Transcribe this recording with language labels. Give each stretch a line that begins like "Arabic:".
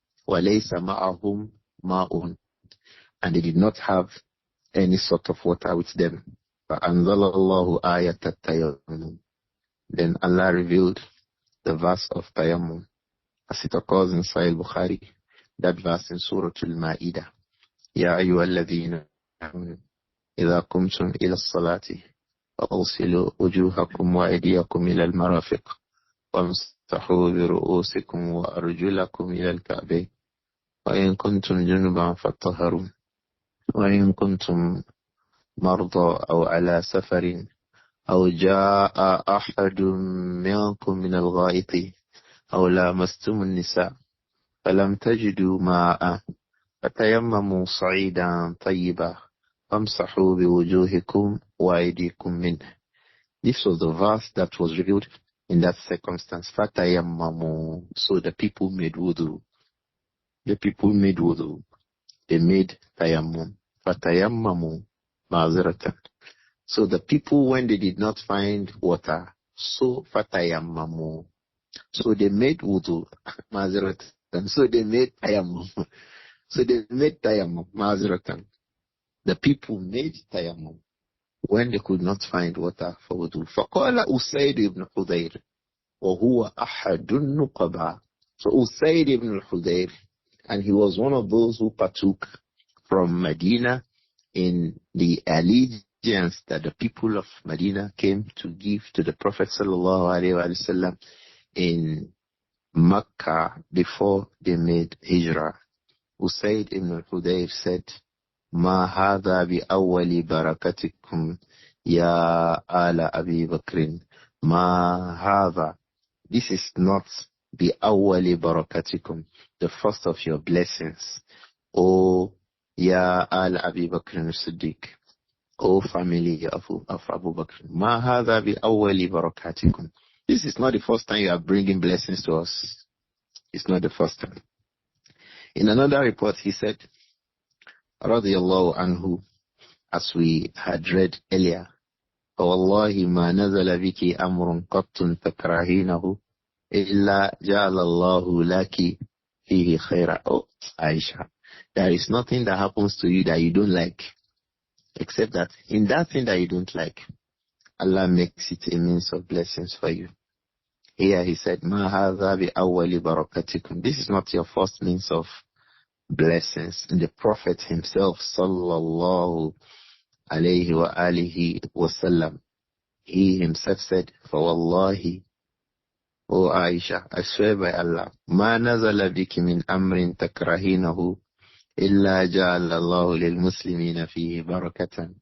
Arabic: وَلَيْسَ مَعَهُمْ مَاءٌ.
English: And they did not have any sort of water with them.
Arabic: فَأَنزَلَ اللَّهُ آيَةَ التَّيَمُّمِ.
English: Then Allah revealed the verse of Tayammum, as it occurs in Sahih Bukhari, that verse in Surah Al-Ma'idah.
Arabic: يَا أَيُّهَا الَّذِينَ آمَنُوا إِذَا قُمْتُمْ إِلَى الصَّلَاةِ فَأَغْسِلُوا وُجُوهَكُمْ وَأَيْدِيَكُمْ إِلَى الْمَرَافِقِ وَامْسَحُوا بِرُؤُوسِكُمْ وَأَرْجُلَكُمْ إِلَى الْكَعْبَيْنِ وَإِن كُنتُمْ جُنُبًا فَطَهَّرُوا وَإِن كُنتُمْ مرضى أو على سفر أو جاء أحد منكم من الغائط أو لامستم النساء فلم تجدوا ماء فتيمموا صعيدا طيبا فامسحوا بوجوهكم وأيديكم منه.
English: This was the verse that was revealed in that circumstance.
Arabic: فَتَيَمَّمُوا.
English: So the people made wudu. The people made wudu. They made tayammum.
Arabic: فَتَيَمَّمُوا مَعْذِرَةً.
English: So the people, when they did not find water, so
Arabic: فَتَيَمَّمُوا.
English: So they made wudu.
Arabic: مَعْذِرَةً.
English: So they made tayammum. So they made tayammum.
Arabic: مَعْذِرَةً.
English: The people made tayammum when they could not find water for wudu.
Arabic: فَقَالَ أُسَيْدُ ibn Hudayr وَهُوَ أَحَدُ النُّقَبَى.
English: So Usayd ibn Hudayr, and he was one of those who partook from Medina in the allegiance that the people of Medina came to give to the Prophet ﷺ in Mecca before they made Hijrah. Usayd ibn Hudayr said,
Arabic: ما هذا بأول بركتكم يا آل أبي بكر ما هذا.
English: This is not
Arabic: بأول بركتكم,
English: the first of your blessings. O Ya al Abi Bakr as-Siddiq, O family of Abu Bakr.
Arabic: Ma hadha bi awwali barakatikum.
English: This is not the first time you are bringing blessings to us. It's not the first time. In another report, he said, radiyallahu anhu, as we had read earlier,
Arabic: فَوَاللَّهِ مَا نَزَلَ بِكِ أَمْرٌ قَطٌ تَكْرَهِينَهُ إِلَّا جَعَلَ اللَّهُ لَكِ فِيهِ خَيْرًا.
English: Oh, Āishah, there is nothing that happens to you that you don't like, except that in that thing that you don't like, Allah makes it a means of blessings for you. Here he said,
Arabic: مَا هَذَا بِأَوَّلِ بَرَكَتِكُمْ.
English: This is not your first means of blessings. And the Prophet himself, sallallahu alayhi wa alihi wasallam, he himself said,
Arabic: فَوَاللَّهِ,
English: O Aisha, I swear by Allah,
Arabic: مَا نَزَلَ بِكِ مِنْ أَمْرٍ تَكْرَهِينَهُ إِلَّا جَعَلَ اللَّهُ لِلْمُسْلِمِينَ فِيهِ بَرَكَةً.